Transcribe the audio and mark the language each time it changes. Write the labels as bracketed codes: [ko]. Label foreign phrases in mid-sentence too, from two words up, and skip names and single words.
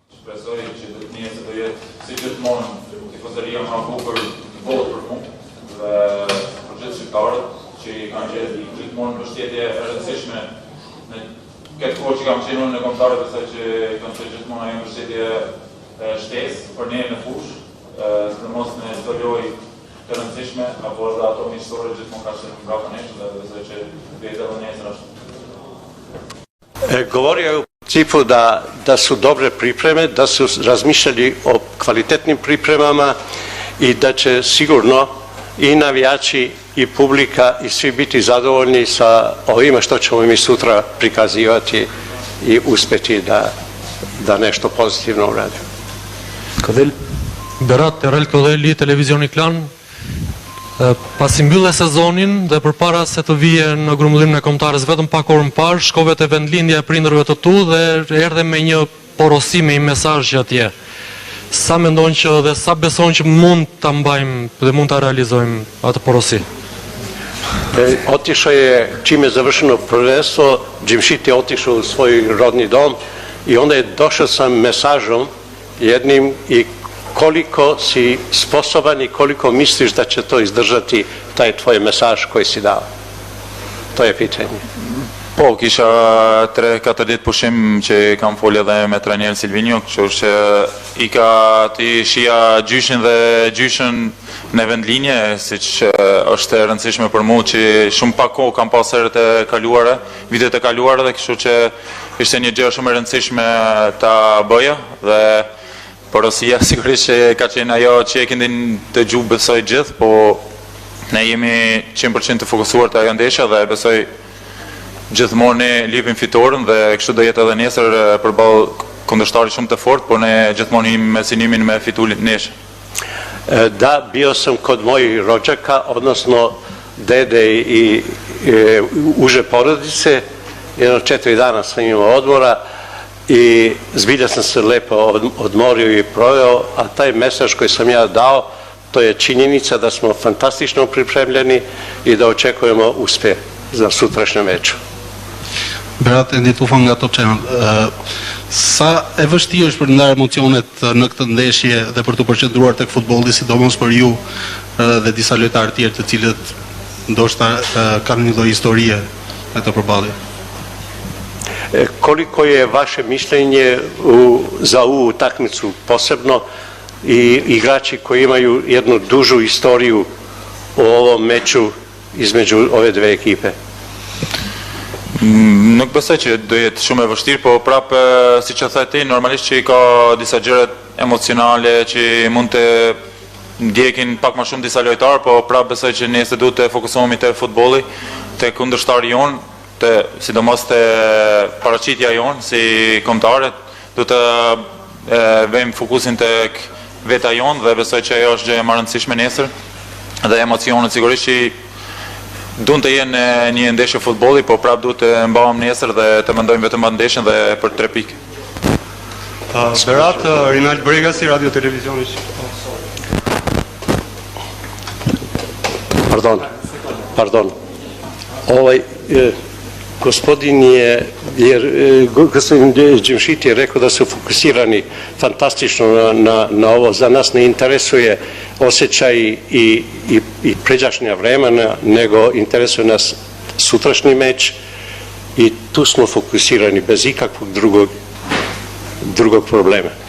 [sq] Shpresoj që do të njëse do jetë si gjithmonë tifozëria më bukur të botë për mu dhe për gjithë shqiptarët që i kanë gjetë gjithmonë mbështetje e rëndësishme në këtë kohë që kam qenë në kombëtarët, besoj që kanë qenë gjithmonë ajo mbështetje shtesë për ne në fushë, sidomos në çdo lojë të rëndësishme apo edhe ato miqësore gjithmonë ka qenë mbrapa nesh dhe besoj që do jetë edhe nesër ashtu. [sr] Govorio u principu da su dobre pripreme, da su razmišljali o kvalitetnim pripremama i da će sigurno i navijači i publika i svi biti zadovoljni sa ovime što ćemo mi sutra prikazivati i uspjeti da nešto pozitivno uradimo. [sq] Berat Erel Kodeli, Televizioni Klan. Pasi mbyllë sezonin dhe përpara se të vije në grumbullimin e kombëtarës vetëm pak orë më parë, shkove te vendlindja e prindërve të tu dhe erdhe me një porosi, me një mesazh atje. Sa mendon që dhe sa beson që mund ta mbajmë dhe mund ta realizojmë atë porosi? [sr] Otišao je, čim je završeno prvenstvo, Džimšit je otišao u svoj rodni dom i onda je došao sa mesažom jednim i koliko si sposoban i koliko misliš da će to izdržati taj tvoj mesaž koji si dao? To je pitanje. [sq] Po, kisha 3-4 ditë pushim që kam folë edhe me trajnerin Silvinjo, kështu që i ka ti shija gjyshin dhe gjyshin në vendlinje, siç është e rëndësishme për mua që shumë pak kohë kam pas herët e kaluara, vitet e kaluara dhe kështu që ishte një gjë shumë e rëndësishme ta bëja dhe porosia sigurisht që ka qenë ajo që e keni dëgjuar besoj gjithë, po ne jemi 100% të fokusuar te ajo ndeshja dhe besoj gjithmonë ne lipim fitoren dhe kështu do jetë edhe nesër përballë kundërshtarit shumë të fortë, por ne gjithmonë jemi me synimin me fitu neshë. [sr] Da, bio sam kod mojih rođaka, odnosno dede i uže porodice, jedno 4 dana sam imao odmora i zbilja sam se lepo odmorio i proveo, a taj mesaž koji sam ja dao, to je činjenica da smo fantastično pripremljeni i da očekujemo uspjeh za sutrašnjem meču. [sq] Berat, ndi të ufan nga Top Channel, sa e vështirë është për të ndarë emocionet në këtë ndeshje dhe për të përqendruar tek futbolli, sidomos për ju dhe disa lojtarë tjerë të cilët ndoshta kanë një lloj historie në këtë përballje? [sr] Koliko je vaše mišljenje za ovu utakmicu posebno i igrači koji imaju jednu dužu istoriju u ovom meču između ove dve ekipe? [sq] Nuk besoj që do jetë shumë e vështirë, po prapë siç e the ti, normalisht që i ka disa gjëra emocionale që mund të ndjekin pak më shumë disa lojtarë, po prapë besoj që ne duhet të fokusohemi te futbolli, te kundërshtari jon, sidomos te paraqitja jon si kombëtarët, do të vëmë fokusin tek veta jon dhe besoj që ajo është gjë e rëndësishme nesër dhe emocionet sigurisht që duhet të jenë një ndeshje futbolli, po prapë duhet të mbaham nesër dhe të mendojmë vetëm atë ndeshjen dhe për 3 pikë. Berat, Rinald Bregasi, Radio Televizioni Shqiptar. [sr] Pardon. Gospodin Džimšit je rekao da su fokusirani fantastično na ovo. Za nas ne interesuje osjećaj i pređašnja vremena, nego interesuje nas sutrašnji meč i tu smo fokusirani bez ikakvog drugog problema.